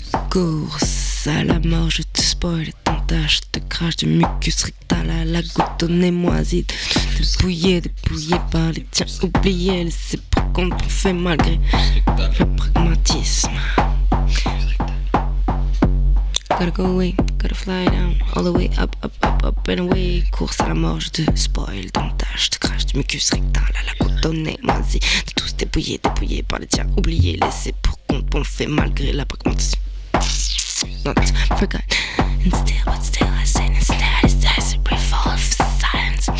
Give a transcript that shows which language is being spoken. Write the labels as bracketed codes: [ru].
[fr] Course à la mort, je te spoil. T'entache, te crache du mucus rectal à la goutte au nez, moitié. Dépouillé, dépouillé par les tiens, oublié, laissé pour qu'on t'en fait malgré le pragmatisme. [en] Gotta go away, gotta fly down all the way up, up, up, up and away. [fr] Course à la mort, je te spoil, dentage, te crache du mucus rectal à la côte donnée, moisi. De tous dépouillés, dépouillés par les tiens, oubliés, laissés pour qu'on t'en fait malgré la pragmatisme. [en] Don't forget, and still, but still, I say, and still, it says, it revolves silence.